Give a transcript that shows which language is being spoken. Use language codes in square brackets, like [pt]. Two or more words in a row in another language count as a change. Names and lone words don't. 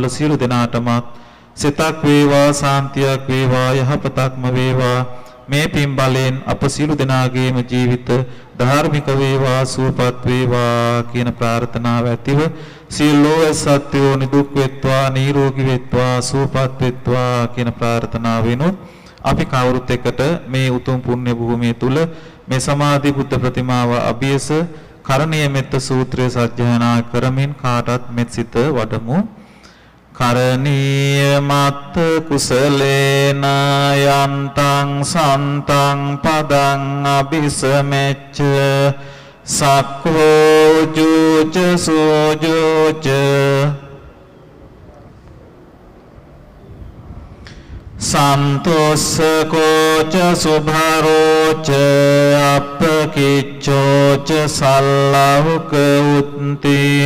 [si] සියලු දෙනාටමත් සිතක් වේවා සාන්තියක් වේවා යහපතක්ම වේවා මේ පින් බලයෙන් අප සියලු දෙනාගේම ජීවිත ධාර්මික වේවා සුවපත් වේවා කියන ප්‍රාර්ථනාව ඇතිව සියලෝ සත්‍යෝ නිදුක් වෙත්වා නිරෝගී වෙත්වා සුවපත් වෙත්වා කියන ප්‍රාර්ථනාවෙනුත් අපි කවුරුත් එකට මේ උතුම් පුණ්‍ය භූමිය තුල මේ සමාධි බුද්ධ ප්‍රතිමාව අභියස කරණීය මෙත්ත සූත්‍රය සජ්ජායනා කරමින් කාටත් මෙත් සිත වඩමු. [pi] කරණීය මත්ත කුසලේන යන්තං සන්තං පදං අபிසමෙච්ච සක්ඛෝ ජෝච සෝජෝච සන්තෝසකෝච සුභරෝච අප්පකිච්ඡෝච සල්ලවක උත්ති